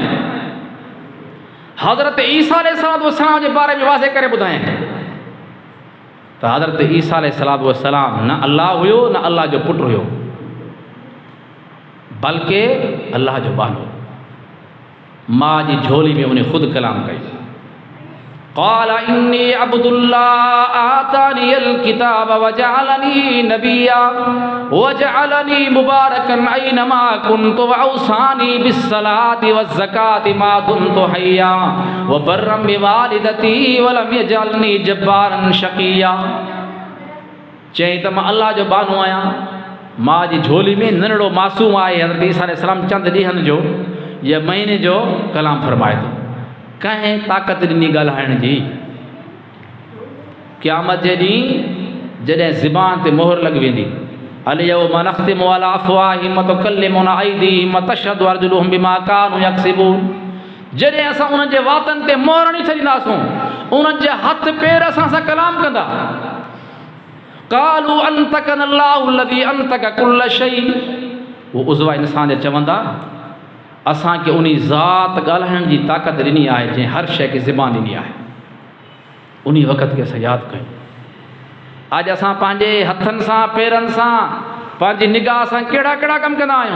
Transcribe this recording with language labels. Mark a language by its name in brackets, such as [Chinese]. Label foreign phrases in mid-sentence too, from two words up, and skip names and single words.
[Sindhi] हज़रत ईसा अलैहिस्सलातु वस्सलाम जे बारे में वाज़े करे ॿुधायईं त हज़रत ईसा अलैहिस्सलातु वस्सलाम न अल्लाह हुयो, न अल्लाह जो पुटु हुयो, बल्कि अल्लाह जो बानो। मां जी झोली में उन ख़ुदि कलाम कई। [Arabic] قال إني عبد الله آتاني الكتاب وجعلني نبيا وجعلني مباركا أينما كنت وأوصاني بالصلاة والزكاة ما كنت حيا وبرا بوالدتي ولم يجعلني جبارا شقيا. [Sindhi] चई त मां अल्लाह जो बानो आहियां। मां जी झोली में नंढड़ो मासूम आहे हज़रत ईसा अलैहिस्सलाम, चंद ॾींहंनि जो या महीने जो कलाम फरमाए थो। कंहिं ताक़त ॾिनी ॻाल्हाइण जी। क़यामत जे ॾींहुं जॾहिं ज़बान ते मोहर लॻी वेंदी, [Arabic] اليوم نختم على أفواههم وتكلمنا أيديهم وتشهد أرجلهم بما كانوا يكسبون. [Sindhi] जॾहिं असां उन्हनि जे वातनि ते मोहर हणी छॾींदासूं, उन्हनि जे हथ पेर असां सां कलाम कंदा। [Arabic] قالوا أنطقنا الله الذي أنطق كل شيء. [Sindhi] वो उज़वा इंसान जे चवंदा असांखे उन ज़ात ॻाल्हाइण जी ताक़त ॾिनी आहे जंहिं हर शइ खे ज़बान ॾिनी आहे। उन वक़्त खे असां यादि कयूं। अॼु असां पंहिंजे हथनि सां पेरनि सां पंहिंजी निगाह सां कहिड़ा कहिड़ा कम कंदा आहियूं।